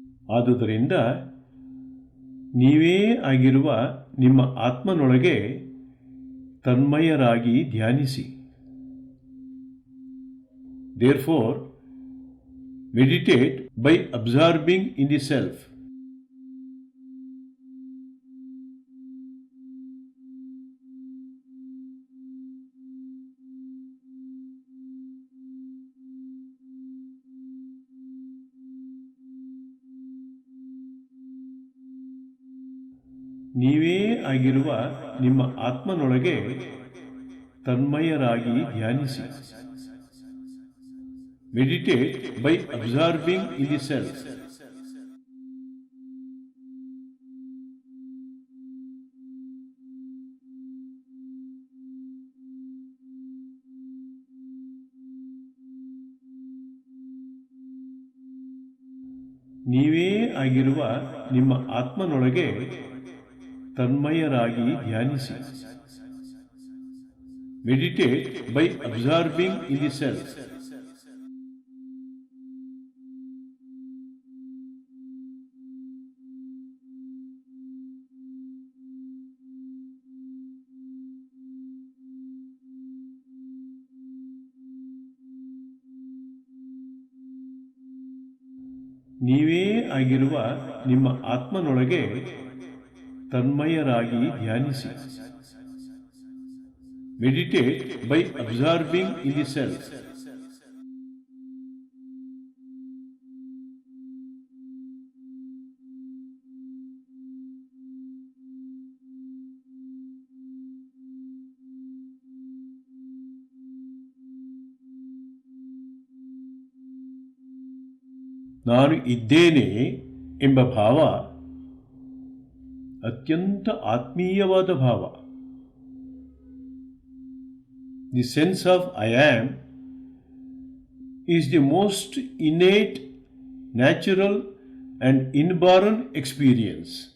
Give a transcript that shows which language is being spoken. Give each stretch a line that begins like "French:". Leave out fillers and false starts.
Kannada: ಆದುದರಿಂದ ನೀವೇ ಆಗಿರುವ ನಿಮ್ಮ ಆತ್ಮನೊಳಗೆ ತನ್ಮಯರಾಗಿ ಧ್ಯಾನಿಸಿ.
English: Therefore, meditate by absorbing in the self.
Kannada: ನೀವೇ ಆಗಿರುವ ನಿಮ್ಮ ಆತ್ಮನೊಳಗೆ ತನ್ಮಯರಾಗಿ ಧ್ಯಾನಿಸಿ.
English: Meditate by absorbing in the self.
Kannada: ನೀವೇ ಆಗಿರುವ ನಿಮ್ಮ ಆತ್ಮನೊಳಗೆ ತನ್ಮಯರಾಗಿ ಧ್ಯಾನಿಸಿ.
English: Meditate by absorbing in the self.
Kannada: ನೀವೇ ಆಗಿರುವ ನಿಮ್ಮ ಆತ್ಮನೊಳಗೆ ತನ್ಮಯರಾಗಿ ಧ್ಯಾನಿಸಿ.
English: Meditate by absorbing in the self.
Kannada: ನಾನು ಇದ್ದೇನೆ ಎಂಬ ಭಾವ ಅತ್ಯಂತ ಆತ್ಮೀಯವಾದ ಭಾವ.
English: The sense of I am is the most innate, natural and inborn experience.